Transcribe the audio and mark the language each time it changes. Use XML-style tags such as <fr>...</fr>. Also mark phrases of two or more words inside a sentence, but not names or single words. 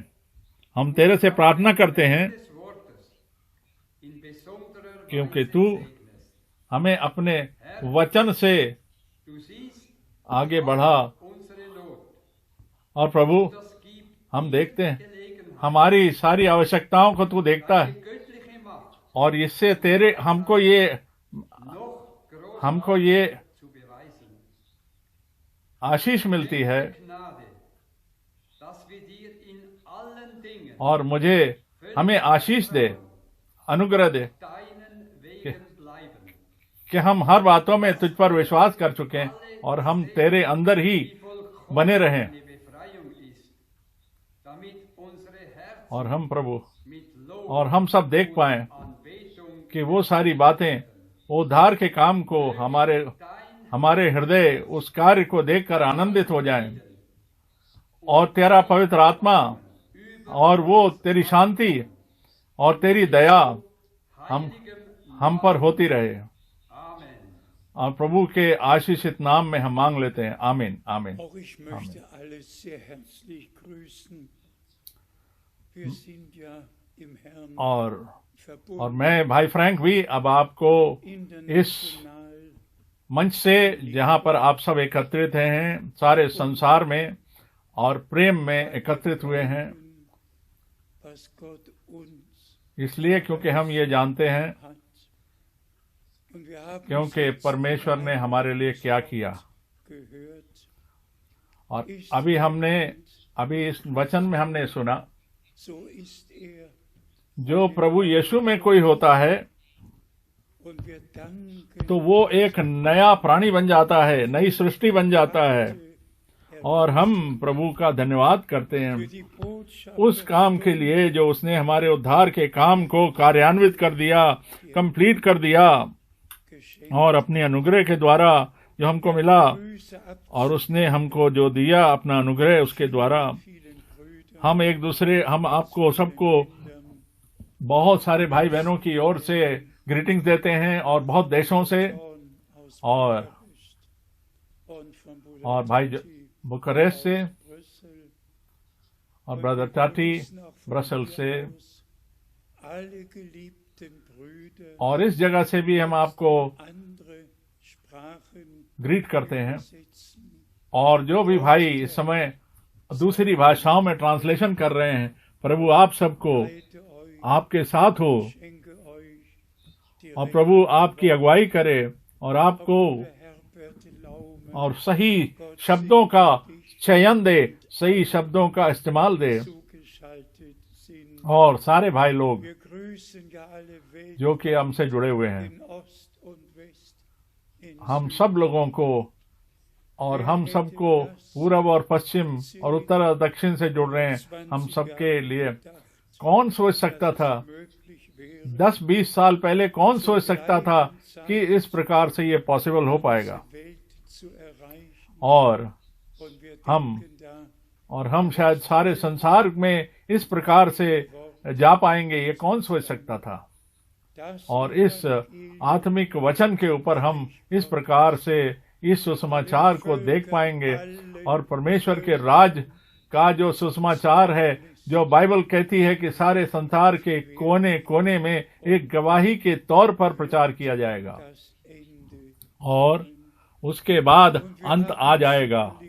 <hi>हम तेरे से प्रार्थना करते हैं</hi> <de>des Wortes in besonderer</de> <hi>क्योंकि</hi> <de>Weise</de> <hi>तू</hi> <de>segnest.</de> <hi>हमें अपने वचन से</hi> <de>Du siehst</de> <hi>आगे बढ़ा।</hi> <de>unsere Not.</de> <hi>और प्रभु,</hi> <de>Das gibt</de> <hi>हम देखते हैं</hi> <de>Gelegenheit.</de> <hi>हमारी सारी आवश्यकताओं को तू देखता है,</hi> <de>Die göttliche Macht</de> <hi>और इससे तेरे हमको ये</hi> <de>zu beweisen.</de> <hi>आशीष मिलती है,</hi> <de>Gnade, dass wir dir in allen Dingen</de> <hi>और हमें आशीष दे, अनुग्रह दे</hi> <de>deinen Wegen bleiben.</de> <hi>कि हम हर बातों में तुझ पर विश्वास कर चुके हैं और हम तेरे अंदर ही</hi> <de>Die vollkommene</de> <hi>बने रहें।</hi> <de>Befreiung ist, damit unsere Herzen</de> <hi>और हम प्रभु</hi> <de>mit Lob</de> <hi>और हम सब देख पाएं</hi> <de>und Anbetung</de> <hi>कि वो सारी बातें, उद्धार के काम को हमारे हृदय उस कार्य को देखकर आनंदित हो जाएं, और तेरा पवित्र आत्मा और वो तेरी शांति और तेरी दया हम पर होती रहे।</hi> <de>Amen.</de> <hi>और प्रभु के आशीषित नाम में हम मांग लेते हैं, आमीन आमीन।</hi> <de>Auch ich möchte alle sehr herzlich grüßen. Wir sind ja im Herrn</de> <hi>और</hi> <de>verbunden.</de> <hi>मैं भाई फ्रैंक भी अब आपको इस International मंच से, जहां पर आप सब एकत्रित हैं, सारे संसार में और प्रेम में एकत्रित हुए हैं,</hi> <de>was Gott uns</de> <hi>इसलिए क्योंकि हम ये जानते हैं</hi> <de>hat. Und wir haben</de> <hi>क्योंकि</hi> <de>es</de> <hi>परमेश्वर ने हमारे लिए क्या किया।</hi> <de>gehört.</de> <hi>और अभी इस वचन में हमने सुना,</hi> <de>So ist</de> <hi>जो प्रभु यीशु में कोई होता है</hi> <de>und wir danken</de> <hi>तो वो एक नया प्राणी बन जाता है, नई सृष्टि बन जाता है। और हम प्रभु का धन्यवाद करते हैं</hi> <de>für die Botschaft</de> <hi>उस काम के लिए जो उसने हमारे उद्धार के काम को कार्यान्वित कर दिया, कंप्लीट कर दिया,</hi> <de>geschenkt.</de> <hi>और अपने अनुग्रह के द्वारा जो हमको मिला,</hi> <de>Grüße ab</de> <hi>और उसने हमको जो दिया अपना अनुग्रह, उसके द्वारा</hi> <de>vielen Brüdern,</de> <hi>हम आपको सबको बहुत सारे भाई बहनों की ओर से ग्रीटिंग्स देते हैं, और बहुत देशों से,</hi> <de>aus</de> <hi>और</hi> <de>Budapest und von</de> <hi>और भाई Budapest, बुकारेस्ट से, Brüssel, और ब्रदर टाटी ब्रसल से,</hi> <de>alle geliebten Brüder,</de> <hi>और इस जगह से भी हम आपको</hi> <de>andere Sprachen</de> <hi>ग्रीट करते हैं।</hi> <de>übersetzen.</de> <hi>और जो भी भाई इस समय दूसरी भाषाओं में ट्रांसलेशन कर रहे हैं, प्रभु आप सबको</hi> <de>Leite euch,</de> <hi>आपके साथ हो,</hi> <de>schenke euch die</de> <hi>और प्रभु आपकी अगुवाई करे, और आपको Herbert Laume और सही शब्दों का चयन दे, सही शब्दों का इस्तेमाल दे।</hi> <de>zugeschaltet sind.</de> <hi>और सारे भाई लोग</hi> <de>Wir grüßen ja alle Welt</de> <hi>जो कि हमसे जुड़े हुए हैं,</hi> <de>in Ost und West, in</de> <hi>हम सब लोगों को, और हम सबको पूरब और पश्चिम और उत्तर और दक्षिण से जुड़ रहे हैं, हम सबके लिए कौन सोच सकता था,</hi> <de>möglich wäre,</de> <hi>10-20 साल पहले कौन सोच सकता था कि इस प्रकार से ये पॉसिबल हो पाएगा।</hi> <de>Welt zu erreichen.</de> <hi>और</hi> <de>Und wir</de> <hi>हम</hi> <de>denken da</de> <hi>हम शायद सारे संसार में इस प्रकार से जा पाएंगे, ये कौन सोच सकता था।</hi> <de>das</de> <hi>और इस आत्मिक वचन के ऊपर हम इस प्रकार से इस सुसमाचार को देख पाएंगे और परमेश्वर के राज का जो सुसमाचार है, जो बाइबल कहती है कि सारे संसार के कोने कोने में एक गवाही के तौर पर प्रचार किया जाएगा और उसके बाद अंत आ जाएगा।</hi>